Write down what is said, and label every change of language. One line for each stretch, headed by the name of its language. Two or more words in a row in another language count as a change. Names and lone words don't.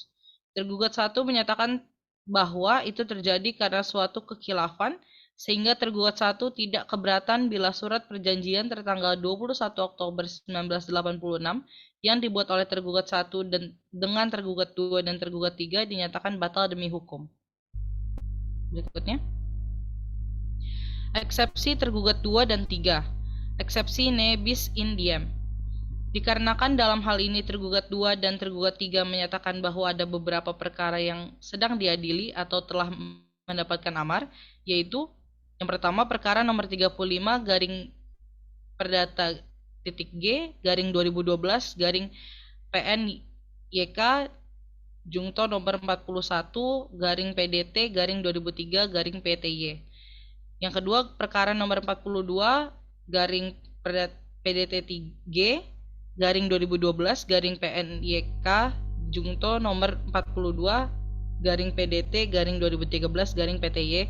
Indonesian: Tergugat 1 menyatakan bahwa itu terjadi karena suatu kekhilafan, sehingga tergugat 1 tidak keberatan bila surat perjanjian tertanggal 21 Oktober 1986 yang dibuat oleh tergugat 1 dan dengan tergugat 2 dan tergugat 3 dinyatakan batal demi hukum. Berikutnya, eksepsi tergugat 2 dan 3.
Latin: Eksepsi ne bis in diem.
Indonesian: Dikarenakan dalam hal ini tergugat 2 dan tergugat 3 menyatakan bahwa ada beberapa perkara yang sedang diadili atau telah mendapatkan amar, yaitu yang pertama perkara nomor 35 garing perdata titik G garing 2012 garing PNYK Jungto nomor 41 garing PDT garing 2003 garing PTY. Yang kedua perkara nomor 42 garing PDT G garing 2012 garing PNYK Jungto nomor 42 garing PDT garing 2013 garing PTY.